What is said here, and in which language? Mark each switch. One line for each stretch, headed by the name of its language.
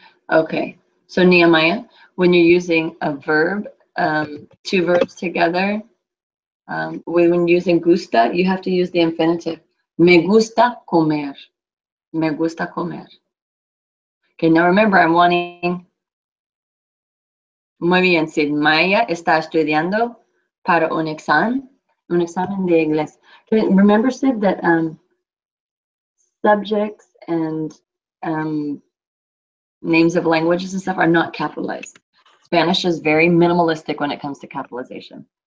English: Okay, so Nehemiah, when you're using a verb, 2 verbs together, when using gusta, you have to use the infinitive.
Spanish: Me gusta comer. Me gusta comer.
English: Okay, now remember, I'm wanting.
Spanish: Muy bien, Sid. Maya está estudiando para un examen de inglés.
English: Okay, remember, Sid, that subjects and names of languages and stuff are not capitalized. Spanish is very minimalistic when it comes to capitalization.